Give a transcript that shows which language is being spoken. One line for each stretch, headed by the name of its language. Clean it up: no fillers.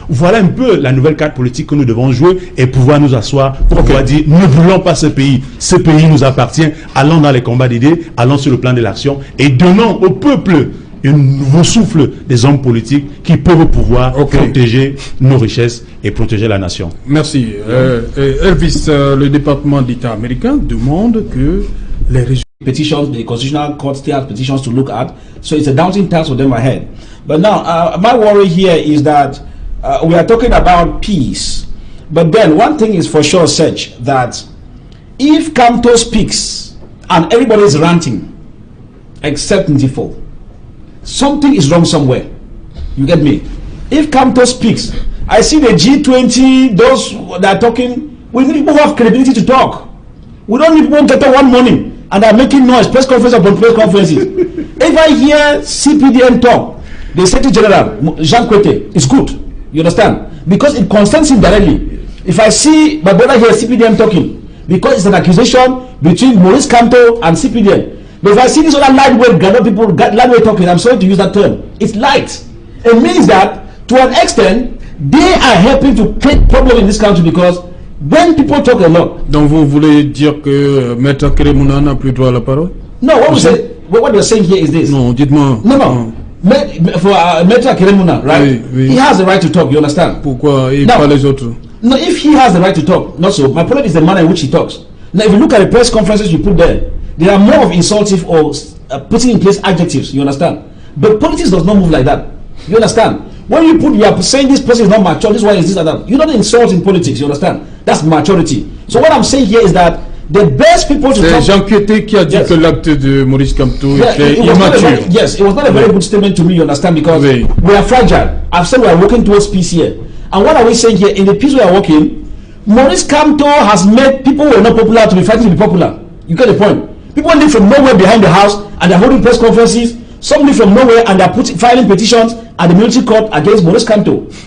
French: Voilà un peu la nouvelle carte politique que nous devons jouer et pouvoir nous asseoir pour pouvoir dire ne brûlons pas ce pays nous appartient, allons dans les combats d'idées, allons sur le plan de l'action et donnons au peuple un nouveau souffle des hommes politiques qui peuvent pouvoir protéger nos richesses et protéger la nation. Merci. Elvis, le département d'État américain demande que les régions...
English: Petitions, the Constitutional Court still has petitions to look at, so it's a daunting task for them ahead. But now, my worry here is that we are talking about peace, but then one thing is for sure such that if Kamto speaks and everybody is ranting, except Ndifo, something is wrong somewhere. You get me? If Kamto speaks, I see the G20, those that are talking, we need people who have credibility to talk. We don't need people who get up one morning and are making noise, press conference upon press conferences. If I hear CPDM talk, the Secretary General, Jean Kwete, it's good. You understand? Because it concerns him directly. If I see my brother here, CPDM talking, because it's an accusation between Maurice Kamto and CPDM. But if I see this other lightweight people lightweight talking, I'm sorry to use that term, it's light. It means that to an extent, they are helping to create problems in this country because when people talk a lot.
French: Donc vous voulez dire que Maître Keremouna n'a plus droit à la parole?
English: No, what you're saying here is this.
French: Non, dites-moi.
English: No. For Maître Keremouna, right? Oui. He has the right to talk, you understand?
French: Pourquoi et pas les autres?
English: No, if he has the right to talk, not so. My problem is the manner in which he talks. Now, if you look at the press conferences you put there are more of insultive or putting in place adjectives, you understand? But politics does not move like that. You understand? When you are saying this person is not mature, this one is this and that. You're not insult in politics, you understand? That's maturity. So what I'm saying here is that the best people to talk...
French: C'est Jean Kwete qui a dit que l'acte de Maurice Kamto était immature.
English: Yes, it was not a very good statement to me, you understand, because we are fragile. I've said we are working towards peace here. And what are we saying here? In the peace we are working, Maurice Kamto has made people who are not popular to be fighting to be popular. You get the point? People live from nowhere behind the house and they're holding press conferences. Some live from nowhere and they're filing petitions at the military court against Maurice Kamto.